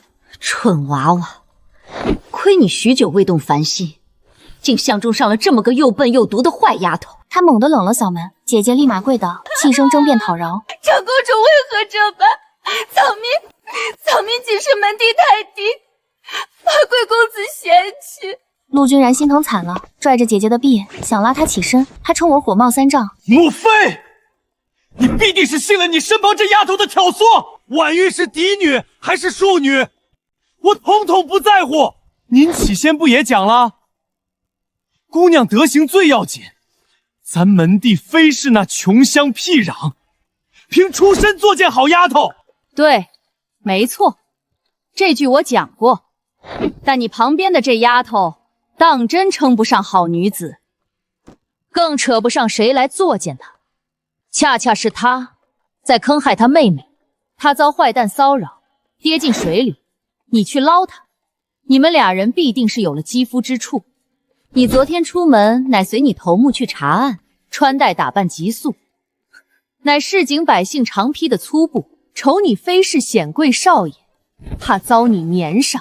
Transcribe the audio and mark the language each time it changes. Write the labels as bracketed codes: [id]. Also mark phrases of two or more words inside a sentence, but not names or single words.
[zh] 蠢娃娃，虧你許久未動凡心，竟相中上了這麼個又笨又毒的壞丫頭。她猛地冷了嗓門，姐姐立馬跪倒，氣聲爭辯討饒。長公主為何這般？草民僅是門第太低，怕貴公子嫌棄。陸君然心疼慘了，拽着姐姐的臂想拉她起身，她衝我火冒三丈。母妃，你必定是信了你身旁這丫頭的挑唆。婉玉是嫡女還是庶女，我統統不在乎。您起先不也講了，姑娘德行最要緊，咱門第非是那窮鄉僻壤，憑出身做件好丫頭。對，沒錯，這句我講過。但你旁邊的這丫頭，當真稱不上好女子，更扯不上誰來作踐她。恰恰是她在坑害她妹妹，她遭壞蛋騷擾，跌進水裡，你去撈她，你們倆人必定是有了肌膚之觸。你昨天出門，乃隨你頭目去查案，穿戴打扮極素，乃市井百姓常披的粗布，瞅你非是顯貴少爺，怕遭你粘上。